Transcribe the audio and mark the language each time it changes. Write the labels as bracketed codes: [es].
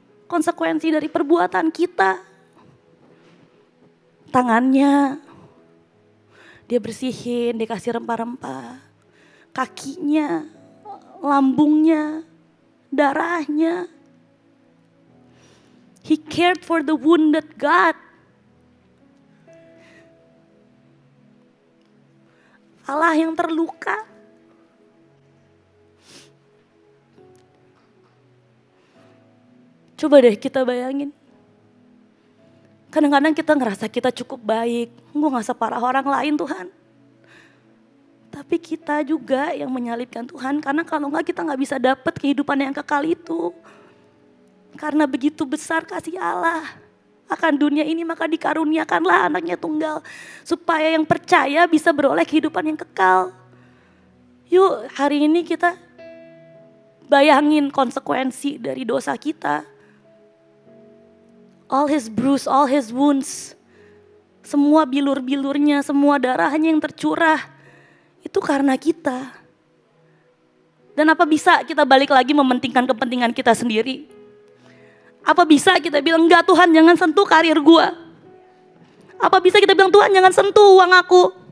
[id] Konsekuensi dari perbuatan kita. Tangannya, dia bersihin, dia kasih rempah-rempah. Kakinya, lambungnya, darahnya. [en] He cared for the wounded God. [id] Allah yang terluka. Coba deh kita bayangin. Kadang-kadang kita ngerasa kita cukup baik. Gue gak separah orang lain Tuhan. Tapi kita juga yang menyalibkan Tuhan. Karena kalau gak kita gak bisa dapat kehidupan yang kekal itu. Karena begitu besar kasih Allah akan dunia ini, maka dikaruniakanlah anaknya tunggal. Supaya yang percaya bisa beroleh kehidupan yang kekal. Yuk hari ini kita bayangin konsekuensi dari dosa kita. [en] All his bruise, all his wounds. [id] Semua bilur-bilurnya, semua darahnya yang tercurah. Itu karena kita. Dan apa bisa kita balik lagi mementingkan kepentingan kita sendiri? Apa bisa kita bilang, enggak Tuhan jangan sentuh karir gua. Apa bisa kita bilang, Tuhan jangan sentuh uang aku.